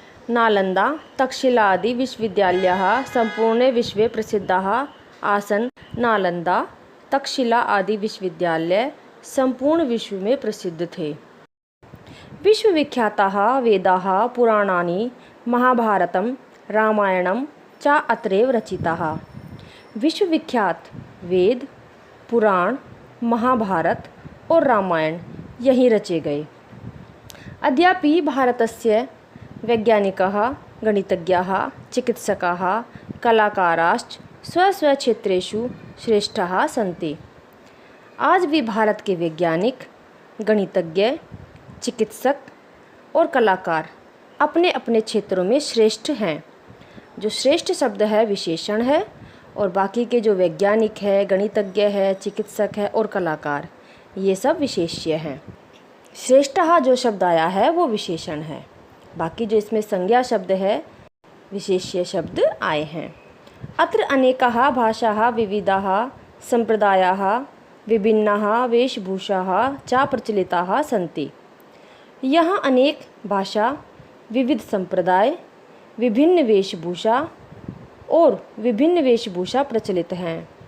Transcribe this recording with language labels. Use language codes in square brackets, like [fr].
[sa] नालंदा तक्षशिला आदि विश्वविद्यालयाः संपूर्णे विश्वे प्रसिद्धाः आसन्। [hi] नालंदा तक्षशिला आदि विश्वविद्यालय संपूर्ण विश्व में प्रसिद्ध थे। [sa] विश्वविख्याताः वेदाः पुराणानि महाभारतं रामायणं च अत्रैव रचिताः। [hi] विश्वविख्यात वेद, पुराण, महाभारत और रामायण यहीं रचे गए। [sa] अद्यापि भारतस्य वैज्ञानिकाः, गणितज्ञाः, चिकित्सकाः, कलाकाराश्च स्वस्वक्षेत्रेषु श्रेष्ठाः सन्ति। [hi] आज भी भारत के वैज्ञानिक, गणितज्ञ, चिकित्सक और कलाकार अपने अपने क्षेत्रों में श्रेष्ठ हैं। जो श्रेष्ठ शब्द है विशेषण है और बाकी के जो वैज्ञानिक है, गणितज्ञ है, चिकित्सक है और कलाकार ये सब विशेष्य हैं। श्रेष्ठः जो शब्द आया है वो विशेषण है। बाकी जो इसमें संज्ञा शब्द है विशेष्य शब्द आए हैं। [sa] अत्र अनेकाः भाषाः विविधाः संप्रदायाः विभिन्नाः वेशभूषाः च प्रचलिताः सन्ति। [hi] यहाँ अनेक भाषा, विविध संप्रदाय, विभिन्न वेशभूषा और विभिन्न वेशभूषा प्रचलित हैं।